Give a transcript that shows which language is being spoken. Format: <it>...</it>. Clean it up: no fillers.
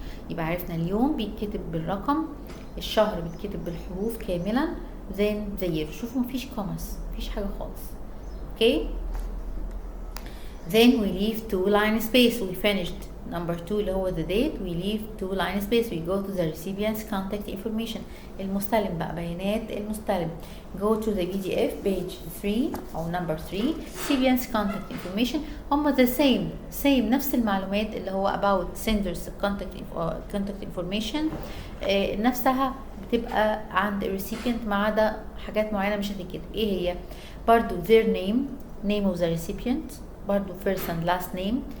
<ar>يبقى عرفنا اليوم بيتكتب بالرقم، الشهر بيتكتب بالحروف كاملا</ar> <en>then the year.</en> <ar>شوفوا مفيش كوماس، مفيش حاجة خالص.</ar> <en>okay then we leave 2 line space. we finished number 2</en> <ar>اللي هو</ar> <en>the date. we leave 2 line space. we go to the recipient's contact information.</en> <ar>المستلم بقى، بيانات المستلم.</ar> <en>go to the PDF page 3 أو number 3 recipient's contact information.</en> <ar>هم</ar> <en>the same</en> <ar>نفس المعلومات اللي هو</ar> <en>about senders contact information</en> <ar>نفسها بتبقى عند الريسيبيانت ما عدا حاجات معينة مش هتتكتب. ايه هي؟ برضو</ar> <en>their name of the recipient، برضو first and last name.</en>